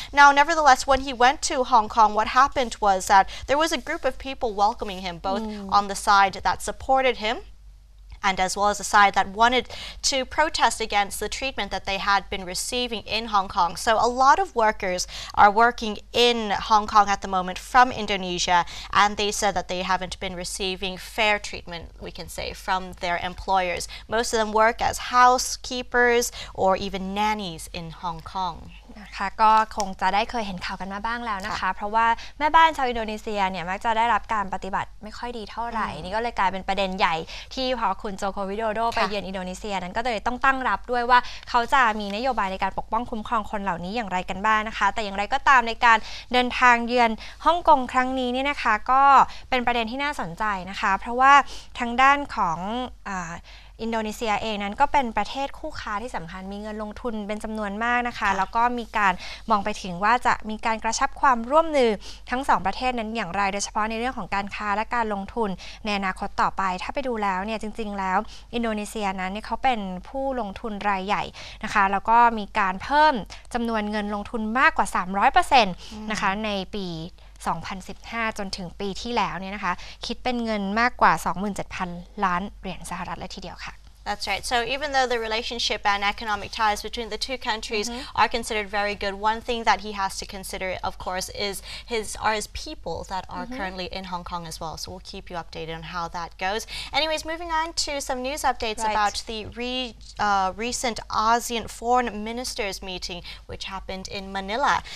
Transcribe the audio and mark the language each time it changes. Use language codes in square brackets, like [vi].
[en] Now, nevertheless, when he went to Hong Kong, what happened was that there was a group of people welcoming him, both on the side that supported him and as well as a side that wanted to protest against the treatment that they had been receiving in Hong Kong. So a lot of workers are working in Hong Kong at the moment from Indonesia, and they said that they haven't been receiving fair treatment, we can say, from their employers. Most of them work as housekeepers or even nannies in Hong Kong. [th] นะคะก็คงจะได้เคยเห็นข่าวกันมาบ้างแล้วนะคะเพราะว่าแม่บ้านชาวอินโดนีเซียเนี่ยมักจะได้รับการปฏิบัติไม่ค่อยดีเท่าไหร่นี่ก็เลยกลายเป็นประเด็นใหญ่ที่พอคุณโจโควิโดโดไปเยือนอินโดนีเซียนั้นก็เลยต้องตั้งรับด้วยว่าเขาจะมีนโยบายในการปกป้องคุ้มครองคนเหล่านี้อย่างไรกันบ้างนะคะแต่อย่างไรก็ตามในการเดินทางเยือนฮ่องกงครั้งนี้เนี่ยนะคะก็เป็นประเด็นที่น่าสนใจนะคะเพราะว่าทางด้านของ อินโดนีเซียเองนั้นก็เป็นประเทศคู่ค้าที่สำคัญมีเงินลงทุนเป็นจำนวนมากนะคะแล้วก็มีการมองไปถึงว่าจะมีการกระชับความร่วมมือทั้งสองประเทศนั้นอย่างไรโดยเฉพาะในเรื่องของการค้าและการลงทุนในอนาคตต่อไปถ้าไปดูแล้วเนี่ยจริงๆแล้วอินโดนีเซียนั้นเขาเป็นผู้ลงทุนรายใหญ่ นะคะแล้วก็มีการเพิ่มจำนวนเงินลงทุนมากกว่า 300% นะคะในปี2015 จนถึงปีที่แล้วเนี่ยนะคะคิดเป็นเงินมากกว่า 27,000 ล้านเหรียญสหรัฐเลยทีเดียวค่ะ [en] That's right. So even though the relationship and economic ties between the two countries are considered very good, one thing that he has to consider, of course, is his people that are currently in Hong Kong as well. So we'll keep you updated on how that goes. Anyways, moving on to some news updates about the recent ASEAN foreign ministers meeting, which happened in Manila.